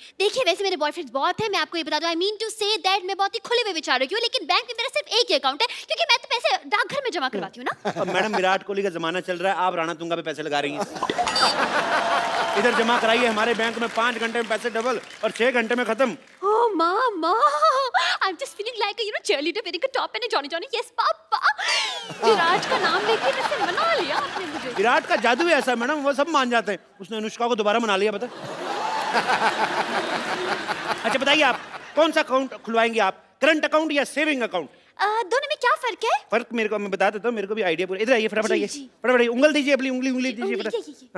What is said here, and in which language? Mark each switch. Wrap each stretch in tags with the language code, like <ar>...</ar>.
<hi>देखिए वैसे मेरे बॉयफ्रेंड्स बहुत हैं, मैं आपको ये बता दूं,</hi> <en>I mean to say that</en> <hi>मैं बहुत ही खुले हुए विचारों की हूँ, लेकिन बैंक में मेरा सिर्फ एक ही अकाउंट है क्योंकि मैं तो पैसे डाकघर में जमा करवाती हूँ ना। अब मैडम विराट कोहली का जमाना चल रहा है, आप राणा तुंगा पे पैसे लगा रही हैं। इधर जमा कराइए हमारे बैंक में, 5 घंटे में पैसे डबल और 6 घंटे में खत्म।</hi> <en>Oh mama, I'm just feeling like a cheerleader wearing a top and a Johnny Johnny. Yes papa.</en> <hi>विराट का नाम लेके वैसे मना लिया आपने मुझे। विराट का जादू है ऐसा मैडम, वो सब मान जाते हैं। उसने अनुष्का को दोबारा मना लिया, पता? अच्छा बताइए आप कौन सा अकाउंट खुलवाएंगे आप, करंट अकाउंट या सेविंग अकाउंट? दोनों में क्या फर्क है? फर्क मेरे को मैं बता देता हूँ, मेरे को भी आइडिया पूरा। इधर आइए, फटाफट आइए, फटाफट आइए, उंगल दीजिए अपनी, उंगली दीजिए फटाफट।</hi>